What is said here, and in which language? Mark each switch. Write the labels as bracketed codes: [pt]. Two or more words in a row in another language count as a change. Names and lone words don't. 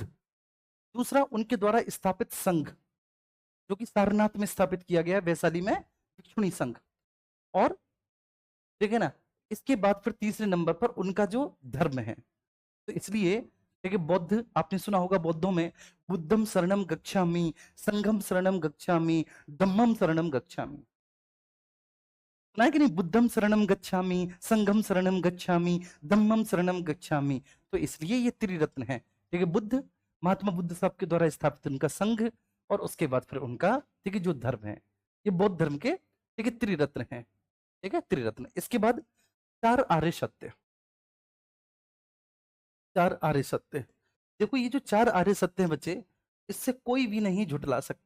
[hi] दूसरा उनके द्वारा स्थापित संघ, जो कि सारनाथ में स्थापित किया गया है, वैशाली में भिक्षुणी संघ। और ठीक है ना, इसके बाद फिर तीसरे नंबर पर उनका जो धर्म है। तो इसलिए देखिए बौद्ध, आपने सुना होगा बौद्धों में [pi] बुद्धम शरणम गच्छामि, संघम शरणम गच्छामि, धम्मम शरणम गच्छामि। [hi] सुना है कि नहीं, [pi] बुद्धम शरणम गच्छामि, संघम शरणम गच्छामि, धम्मम शरणम गच्छामि। [hi] तो इसलिए ये त्रिरत्न है। ठीक है, बुद्ध, महात्मा बुद्ध साहब के द्वारा स्थापित उनका संघ, और उसके बाद फिर उनका ठीक है जो धर्म है, ये बौद्ध धर्म के ठीक है त्रिरत्न है। ठीक है, त्रिरत्न। इसके बाद चार आर्य सत्य। चार आर्य सत्य, देखो ये जो चार आर्य सत्य हैं बच्चे, इससे कोई भी नहीं झुठला सकता।